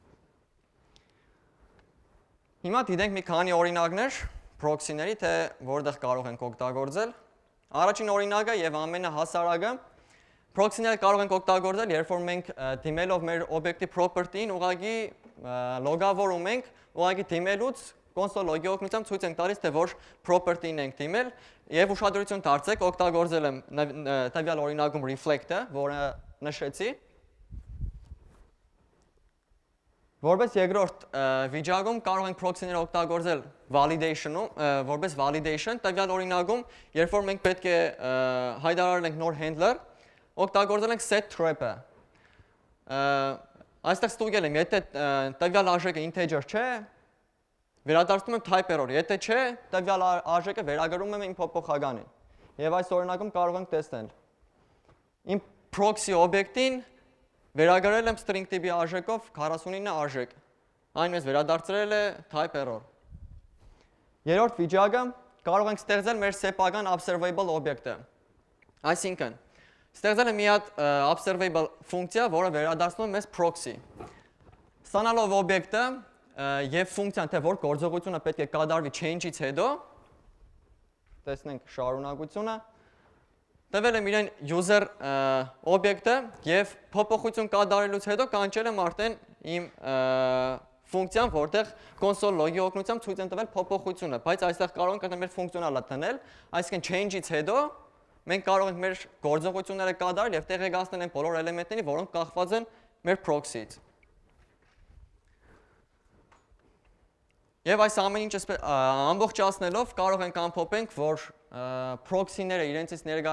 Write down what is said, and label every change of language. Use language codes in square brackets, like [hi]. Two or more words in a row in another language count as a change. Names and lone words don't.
[hy] Հիմա դիտենք մի քանի օրինակներ proxy-ների, թե որտեղ կարող ենք օգտագործել։ Առաջին օրինակը եւ ամենահասարակը Proxy-ները կարող ենք օգտագործել, երբ որ մենք դիմելով մեր օբյեկտի property-ին ուղղակի լոգավորում ենք, ուղղակի դիմելուց [en] console log-ի [hy] օգնությամբ ցույց ենք տալիս, թե որ property-ին ենք դիմել, եւ ուշադրություն դարձեք, օգտագործել եմ տվյալ օրինակում reflect-ը, որը նշեցի։ Որպես երկրորդ վիճակում կարող ենք proxy-ները օգտագործել validation-ում, որպես validation, տվյալ օրինակում, երբ որ մենք պետք է հայտարարել ենք նոր handler, օգտագործել ենք [en] set trap-ը։ [hy] Այստեղ ստուգել եմ, եթե տվյալ արժեքը integer չէ, վերադարձնում եմ [en] type error, [hy] եթե չէ, տվյալ արժեքը վերագրում եմ իմ փոփոխականին։ Եվ այս օրինակում կարող ենք տեսնել։ Իմ proxy օբյեկտին վերագրել եմ string տիպի արժեքով 49 արժեք։ Այն մեզ վերադարձրել է [en] type error։ [hy] Երրորդ վիճակը կարող ենք ստեղծել մեր սեփական observable օբյեկտը։ Այսինքն, ստեղծել եմ մի հատ observable ֆունկցիա, որը վերադարձնում է մեզ proxy։ Ստանալով օբյեկտը եւ ֆունկցիան, թե որ գործողությունը պետք է կատարվի change-ից հետո, տեսնենք շարունակությունը, տվել եմ իրեն user օբյեկտը եւ փոփոխություն կատարելուց հետո կանչել եմ արդեն իմ ֆունկցիան, որտեղ [en] console log-ի [hy] օգնությամբ ցույց են տվել փոփոխությունը, բայց այստեղ կարող ենք մեր ֆունկցիոնալը դնել, այսինքն change-ից հետո մենք կարող ենք մեր գործողությունները կատարել եւ տեղեկացնել են բոլոր էլեմենտների, որոնք կախված են մեր proxy-ից։ Եվ այս ամեն ինչը ամբողջացնելով կարող ենք ամփոփենք, որ proxy-ները իրենցից ներկայացնում